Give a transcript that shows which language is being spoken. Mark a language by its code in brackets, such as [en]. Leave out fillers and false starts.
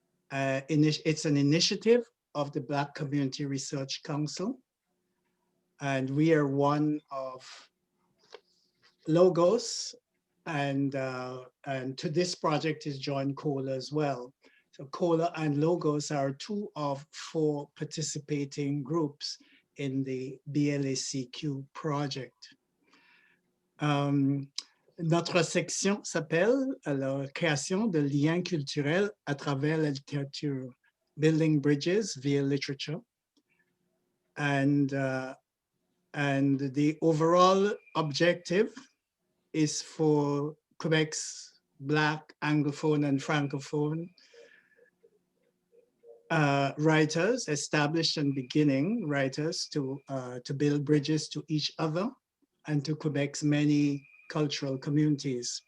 [en] It's an initiative of the Black Community Research Council, and we are one of Logos, and to this project is joined Kola as well. So Kola and Logos are two of four participating groups in the B.L.A.C.Q project. [fr] Notre section s'appelle la création de liens culturels à travers la littérature, building bridges via literature. [en] And the overall objective is for Quebec's Black, Anglophone, and Francophone writers, established and beginning writers, to build bridges to each other and to Quebec's many cultural communities.